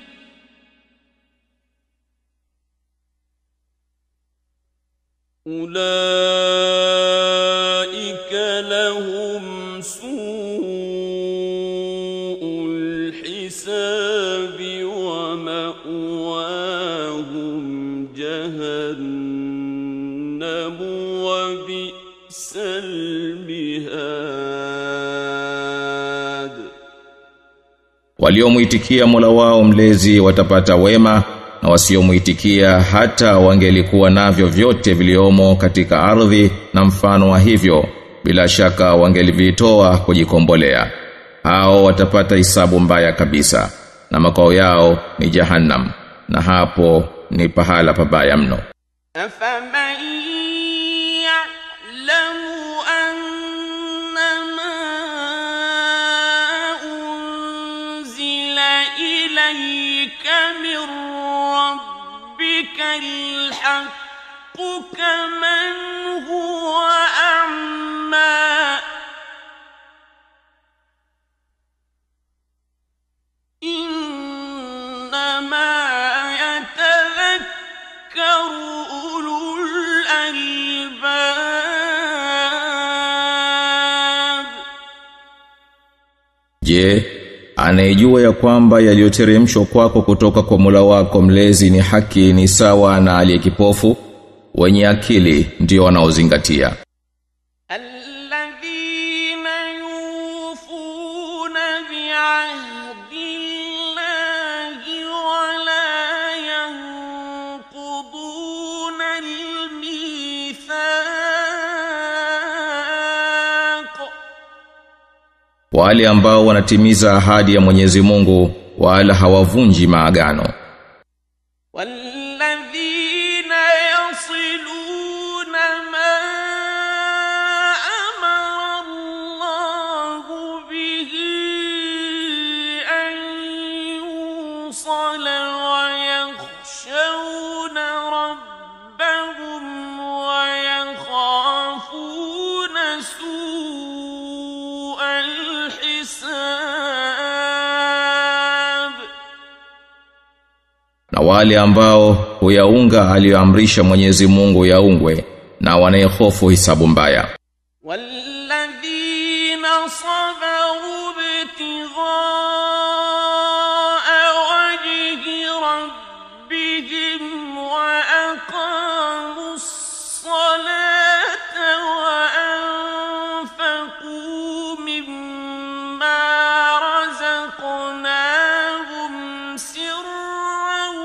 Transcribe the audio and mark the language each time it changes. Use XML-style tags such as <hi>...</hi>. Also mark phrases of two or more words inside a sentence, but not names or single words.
<ar>أولئك لهم سوء الحساب ومأواهم جهنم وبئس المهاد.</ar> <sw>Waliomuitikia Mola wao mlezi watapata wema, na wasiomuitikia hata wangelikuwa navyo vyote viliomo katika ardhi na mfano wa hivyo, bila shaka wangelivitoa kujikombolea. Hao watapata hisabu mbaya kabisa, na makao yao ni Jahannam, na hapo ni pahala pabaya mno.</sw> <ar>أفمن يعلم أنما أنزل إليك من ربك الحق كمن هو أعمى إنما يتذكر أولو الألباب.</ar> <sw>Je, anayejua ya kwamba yaliyoteremshwa kwako kutoka kwa Mola wako mlezi ni haki ni sawa na aliyekipofu? Wenye akili ndio wanaozingatia.</sw> <ar>الذين يوفون بعهد الله ولا ينقضون الميثاق.</ar> <sw>Wale ambao wanatimiza ahadi ya Mwenyezi Mungu wala hawavunji maagano.</sw> <ar>والذين يصلون ما أمر الله به أن يوصل ويخشون ربهم ويخافون سوء الحساب.</ar> <sw>Na wale ambao huyaunga aliyoamrisha Mwenyezi Mungu yaungwe na wanayehofu hisabu mbaya.</sw> <ar>والذين صبروا ابتغاء وجه ربهم وأقاموا الصلاة وأنفقوا مما رزقناهم سرا</ar>